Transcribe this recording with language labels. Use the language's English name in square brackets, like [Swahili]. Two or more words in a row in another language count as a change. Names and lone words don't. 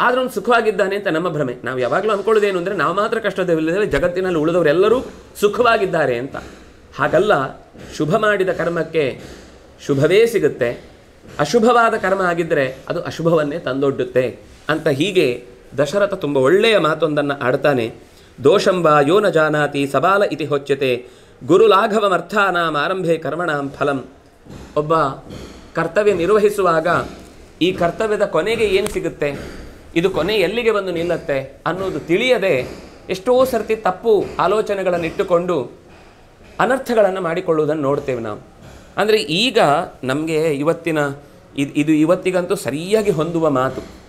[Kannada] ಆದರೆ ಅವ್ನು ಸುಖವಾಗಿದ್ದಾನೆ ಅಂತ ನಮ್ಮ ಭ್ರಮೆ. ನಾವು ಯಾವಾಗಲೂ ಅಂದ್ಕೊಳ್ಳೋದೇನು ಅಂದರೆ ನಾವು ಮಾತ್ರ ಕಷ್ಟದಲ್ಲಿದ್ದೇವೆ, ಜಗತ್ತಿನಲ್ಲಿ ಉಳಿದವರೆಲ್ಲರೂ ಸುಖವಾಗಿದ್ದಾರೆ ಅಂತ. ಹಾಗಲ್ಲ, ಶುಭ ಮಾಡಿದ ಕರ್ಮಕ್ಕೆ ಶುಭವೇ ಸಿಗುತ್ತೆ, ಅಶುಭವಾದ ಕರ್ಮ ಆಗಿದ್ದರೆ ಅದು ಅಶುಭವನ್ನೇ ತಂದೊಡ್ಡುತ್ತೆ ಅಂತ. ಹೀಗೆ ದಶರಥ ತುಂಬ ಒಳ್ಳೆಯ ಮಾತೊಂದನ್ನು ಆಡ್ತಾನೆ. [Sanskrit] ದೋಷಂಬ ಯೋ ನ ಜಾನಾತಿ ಸಬಾಲ ಇತಿ ಹೊಚ್ಯತೆ ಗುರುಲಾಘವಮರ್ಥಾನಾಂ ಆರಂಭೆ ಕರ್ಮಣಾಂ ಫಲಂ. [Kannada] ಒಬ್ಬ ಕರ್ತವ್ಯ ನಿರ್ವಹಿಸುವಾಗ ಈ ಕರ್ತವ್ಯದ ಕೊನೆಗೆ ಏನು ಸಿಗುತ್ತೆ, ಇದು ಕೊನೆ ಎಲ್ಲಿಗೆ ಬಂದು ನಿಲ್ಲತ್ತೆ ಅನ್ನೋದು ತಿಳಿಯದೆ ಎಷ್ಟೋ ಸರ್ತಿ ತಪ್ಪು ಆಲೋಚನೆಗಳನ್ನಿಟ್ಟುಕೊಂಡು ಅನರ್ಥಗಳನ್ನು ಮಾಡಿಕೊಳ್ಳುವುದನ್ನು ನೋಡ್ತೇವೆ ನಾವು. ಅಂದರೆ ಈಗ ನಮಗೆ ಇದು ಇವತ್ತಿಗಂತೂ ಸರಿಯಾಗಿ ಹೊಂದುವ ಮಾತು.